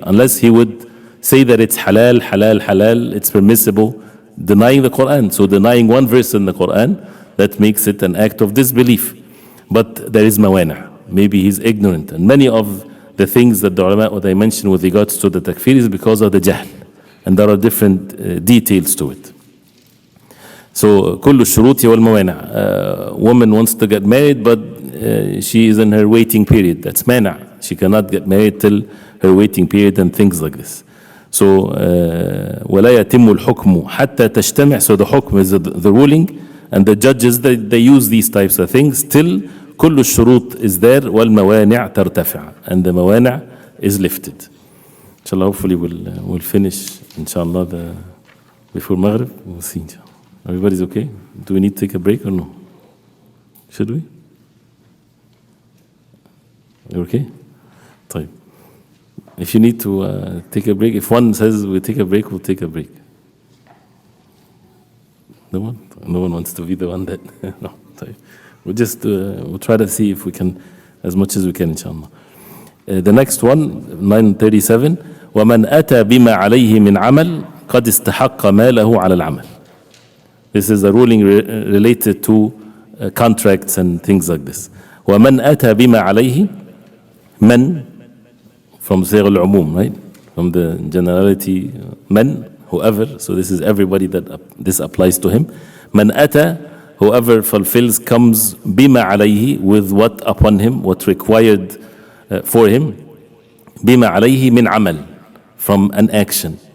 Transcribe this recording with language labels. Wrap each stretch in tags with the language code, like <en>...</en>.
<en>Unless he would say that it's halal, halal, halal, it's permissible, denying the Quran. So denying one verse in the Quran, that makes it an act of disbelief. But there is mawani'. Maybe he's ignorant. And many of the things that the ulama, what I mentioned with regards to the takfir is because of the jahl. And there are different details to it. So,</en> <ar>كل الشروط والموانع.</ar> <en>Woman wants to get married, but she is in her waiting period. That's mana'. She cannot get married till her waiting period and things like this. So,</en> <ar>ولا يتم الحكم حتى تجتمع.</ar> <en>So the hukm is the ruling, and the judges they use these types of things till</en> <ar>كل الشروط</ar> <en>is there</en> <ar>والموانع ترتفع,</ar> <en>and the موانع is lifted. Inshallah, hopefully we'll finish, inshallah, before Maghrib. We'll see, inshallah. Everybody's okay? Do we need to take a break or no? Should we? You're okay?</en> <ar>طيب.</ar> <en>If you need to take a break, if one says we'll take a break, we'll take a break. No one? No one wants to be the one that... no.</en> <ar>طيب.</ar> <en>We'll try to see if we can, as much as we can, inshallah. The next one,</en> <ar>937, وَمَنْ أَتَى بِمَا عَلَيْهِ مِنْ عَمَلٍ قَدْ اسْتَحَقَّ مَالَهُ عَلَى الْعَمَلِ.</ar> <en>This is a ruling related to contracts and things like this.</en> <ar>وَمَنْ أَتَى بِمَا عَلَيْهِ,</ar> <en>man, from</en> <ar>صيغ العموم,</ar> <en>right? From the generality, man, whoever. So this is everybody that this applies to him. مَنْ أَتَى, whoever fulfills, comes بِمَا عَلَيْهِ, with what upon him, what required for him,</en> <ar>بِمَا عَلَيْهِ مِنْ عَمَلٍ,</ar> <en>from an action.</en>